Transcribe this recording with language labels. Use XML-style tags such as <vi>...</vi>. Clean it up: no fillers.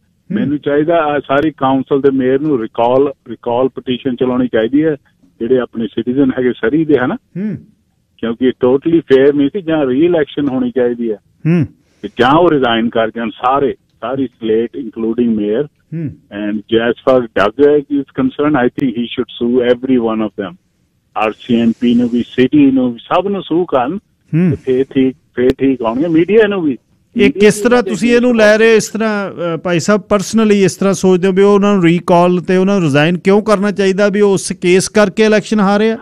<pa>ਮੈਨੂੰ ਚਾਹੀਦਾ ਸਾਰੀ ਕਾਉਂਸਲ ਦੇ ਮੇਅਰ ਨੂੰ ਰਿਕਾਲ ਪਟੀਸ਼ਨ ਚਲਾਉਣੀ ਚਾਹੀਦੀ ਹੈ, ਜਿਹੜੇ ਆਪਣੇ ਸਿਟੀਜ਼ਨ ਹੈਗੇ ਸਰੀ ਦੇ ਹਨ, ਕਿਉਂਕਿ ਟੋਟਲੀ ਫੇਅਰ ਨਹੀਂ ਸੀ। ਜਾਂ ਰੀ ਇਲੈਕਸ਼ਨ ਹੋਣੀ ਚਾਹੀਦੀ ਹੈ, ਜਾਂ ਉਹ ਰਿਜ਼ਾਈਨ ਕਰ ਜਾਣ ਸਾਰੀ slate ਇੰਕਲੂਡਿੰਗ mayor.</pa> <en>And as far as Doug is concerned, I think he should sue every one of them.</en> <pa>RCMP ਨੂੰ ਵੀ, ਸਿਟੀ ਨੂੰ ਵੀ, ਸਭ ਨੂੰ ਸੂ ਕਰਨ, ਫੇਰ ਠੀਕ ਆਉਣਗੇ। ਮੀਡੀਆ ਨੂੰ ਵੀ। ਇਹ ਕਿਸ ਤਰ੍ਹਾਂ ਤੁਸੀਂ ਇਹਨੂੰ ਲੈ ਰਹੇ, ਇਸ ਤਰ੍ਹਾਂ ਭਾਈ ਸਾਹਿਬ ਪਰਸਨਲੀ ਇਸ ਤਰ੍ਹਾਂ ਸੋਚਦੇ ਹੋ ਵੀ ਉਹਨਾਂ ਨੂੰ ਰੀਕਾਲ ਤੇ ਉਹਨਾਂ ਨੂੰ ਰਿਜ਼ਾਈਨ ਕਿਉਂ ਕਰਨਾ ਚਾਹੀਦਾ, ਵੀ ਉਸ ਕੇਸ ਕਰਕੇ ਇਲੈਕਸ਼ਨ ਹਾਰੇ ਆ?</pa>